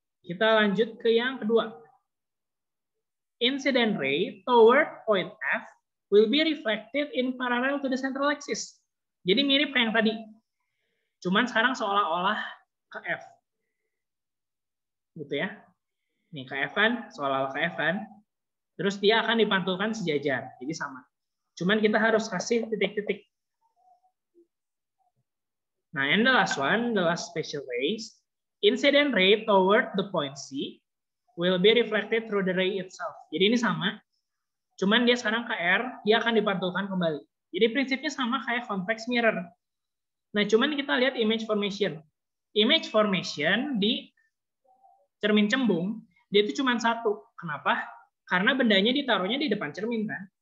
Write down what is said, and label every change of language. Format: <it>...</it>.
<id>Kita lanjut ke yang kedua.</id> <en>Incident ray toward point F will be reflected in parallel to the central axis.</en> <id>Jadi mirip kayak yang tadi. Cuman sekarang seolah-olah ke F. Gitu ya. Nih ke F kan, seolah-olah ke F kan. Terus dia akan dipantulkan sejajar. Jadi sama. Cuman kita harus kasih titik-titik.</id> <en>Nah, and the last one, the last special rays. Incident ray toward the point C will be reflected through the ray itself.</en> <id>Jadi ini sama, cuman dia sekarang ke R, dia akan dipantulkan kembali. Jadi prinsipnya sama kayak convex mirror. Nah, cuman kita lihat image formation. Image formation di cermin cembung, dia itu cuma satu. Kenapa? Karena bendanya ditaruhnya di depan cermin kan.</id>